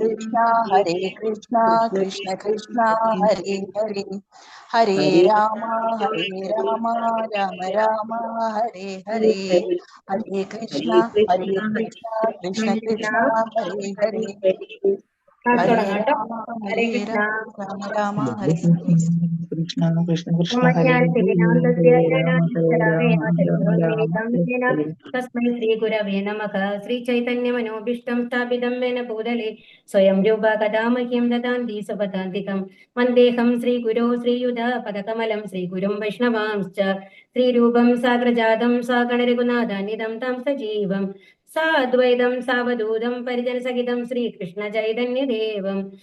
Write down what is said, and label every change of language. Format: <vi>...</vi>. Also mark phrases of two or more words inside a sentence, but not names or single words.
<sa>കൃഷ്ണ കൃഷ്ണ കൃഷ്ണ കൃഷ്ണ കൃഷ്ണ ഹരേ ഹരേ ഹരേ ഹരേ ഹരേ ഹരേ രാമ രാമ രാമ രാമ രാമ ഹരേ ഹരേ ഹരേ ഹരേ ഹരേ കൃഷ്ണ ഹരേ കൃഷ്ണ കൃഷ്ണ കൃഷ്ണ ഹരേ ഹരേ ഹരേ ഹരേ</sa> <ml>തുടങ്ങാം കേട്ടോ.</ml> <sa>രാമ ഹരേ കൃഷ്ണ. രാമ രാമ ഹരേ ഹരേ കൃഷ്ണ കൃഷ്ണ കൃഷ്ണ ഹരേ ഓമജ്ഞാനस्य ഹരേ ജ്ഞാനस्य ഹരേ രാമ ഹരേ ജ്ഞാനാഞ്ജനശലാകയ രാമ രാമ രാമ ചതുർവർണ്ണനികാന്തേന ഹരേ തസ്മൈ ശ്രീഗുരവേ നമഃ. ശ്രീചൈതന്യമനോഭീഷ്ടം സ്ഥാപിതം येन ഭൂതലെ സ്വയം രൂപ കഥാ മഹ്യം ദദാന്തി സ്വപദാന്തികം വന്ദേഹം ശ്രീഗുരോ ശ്രീയുതാപദകമലം ശ്രീഗുരും വൈഷ്ണവാംശ്ച ശ്രീരൂപം സാഗ്രജാതം സാഗണരഘുനാഥാന്വിതം തം സജീവം സാദ്വൈതം സാവധൂതം പരിജനസഹിതം ശ്രീകൃഷ്ണ ചൈതന്യദേവം</sa>